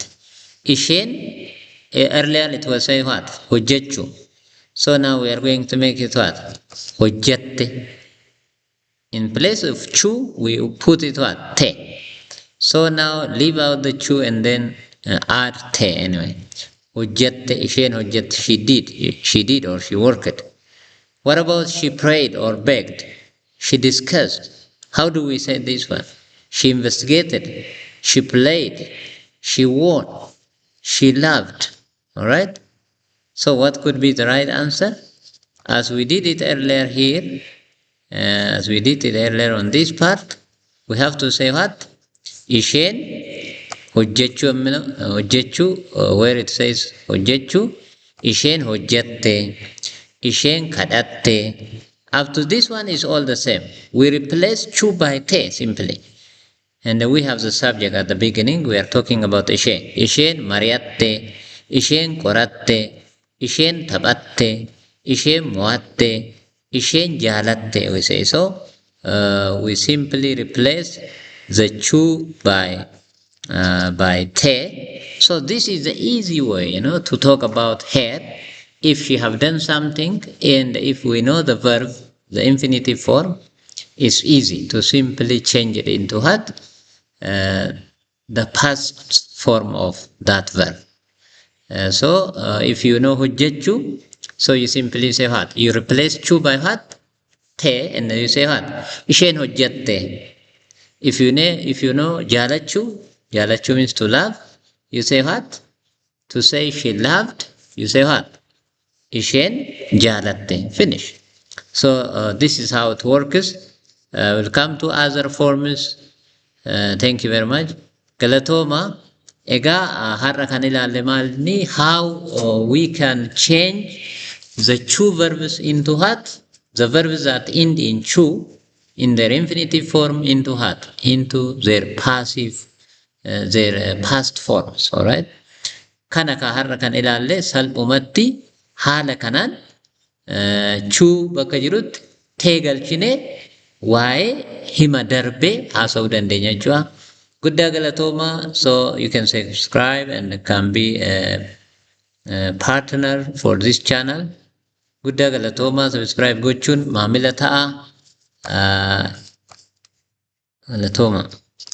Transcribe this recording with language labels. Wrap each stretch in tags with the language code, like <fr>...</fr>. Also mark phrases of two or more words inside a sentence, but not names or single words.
<en>Isheen, earlier it was saying what?</en> <om>Hojjechu.</om> <en>So now we are going to make it what?</en> <om>Hojjette.</om> <en>In place of chu, we put it what?</en> <om>Te.</om> <en>So now leave out the chu and then add te anyway.</en> <om>Hojjette, isheen hojjette,</om> <en>she did or she worked. What about she prayed or begged? She discussed. How do we say this one? She investigated. she played, she won, she loved. All right. So what could be the right answer? As we did it earlier here, as we did it earlier on this part, we have to say what?</en> <om>Isheen hojjechuu,</om> <en>where it says</en> <om>hojjechuu, isheen hojjette, isheen kadhatte.</om> <en>Up to this one is all the same. We replace chu by te simply. And we have the subject at the beginning. We are talking about isheen.</en> <om>Isheen mari'atte, isheen qoratte, isheen taphatte, isheen mo'atte, isheen jaalatte.</om> <en>We say so. We simply replace the chu by te. So this is the easy way, to talk about her. If she have done something, and if we know the verb, the infinitive form, it's easy to simply change it into what? The past form of that verb. So if you know hojjechuu, so you simply say what? You replace chu by what? Te, and then you say what?</en> <om>Isheen hojjette.</om> <en>If you know jaalachuu, jaalachuu means to love, you say what? To say she loved, you say what?</en> <om>Isheen jaalatte.</om> <en>Finish. So this is how it works. We'll come to other forms. Thank you very much.</en> <om>Galatoma. Ega har'a kan ilaalle maalni</om> <en>how we can change the chu verbs into what? The verbs that end in chu in their infinitive form into what? Into their passive, their past forms. All right.</en> <om>Kana ka har'a kan ilaalle salphumatti haala kanaan chu bakka jirutti tee galchine waa'ee hima darbee haasa'uu dandeenya jechuudha. Guddaa galatooma.</om> <en>So you can subscribe and can be a partner for this channel.</en> <om>Guddaa galatooma. Subscribe gochuun maamila ta'a. Galatooma.</om>